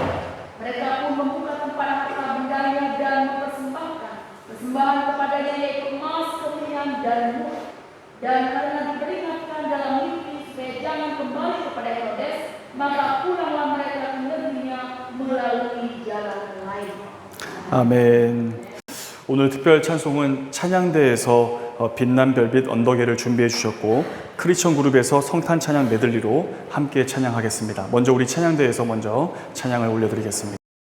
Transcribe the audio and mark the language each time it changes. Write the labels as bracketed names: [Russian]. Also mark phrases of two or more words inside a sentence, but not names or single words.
[Indonesian] Mereka pun membuka tempat harta bendanya dan mempersembahkan persembahan kepadanya yaitu emas, kemenyan dan murah. Dan karena diperingatkan dalam mimpi supaya jangan kembali kepada Herodes, maka pulanglah mereka ke negerinya melalui jalan lain. [Korean] 아멘. 오늘 특별 찬송은 찬양대에서 빛난 별빛 언덕에를 준비해 주셨고 크리스천 그룹에서 성탄 찬양 메들리로 함께 찬양하겠습니다. 먼저 우리 찬양대에서 먼저 찬양을 올려드리겠습니다.